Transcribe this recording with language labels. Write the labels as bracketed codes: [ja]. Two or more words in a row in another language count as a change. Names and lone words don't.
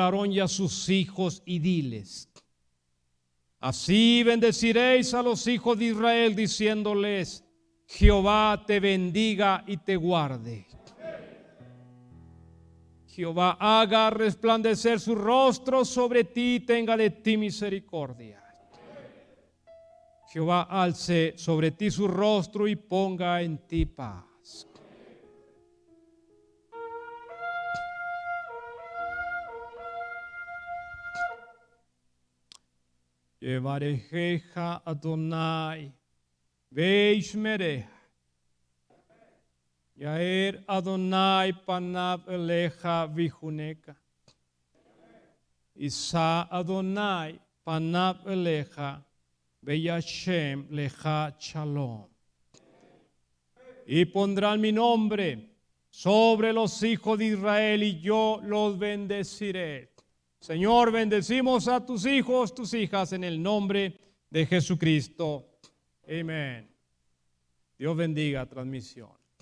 [es] Aarón y a sus hijos y diles, así bendeciréis a los hijos de Israel diciéndoles, Jehová te bendiga y te guarde. Jehová haga resplandecer su rostro sobre ti y tenga de ti misericordia. Jehová alce sobre ti su rostro y ponga en ti paz. [he] יברכך יהוה וישמרך. יאר יהוה פניו אליך ויחנך. ישא יהוה פניו אליך וישם לך שלום. [es] Y pondrán mi nombre sobre los hijos de Israel y yo los bendeciré. Señor, bendecimos a tus hijos, tus hijas en el nombre de Jesucristo. Amén. Dios bendiga transmisión.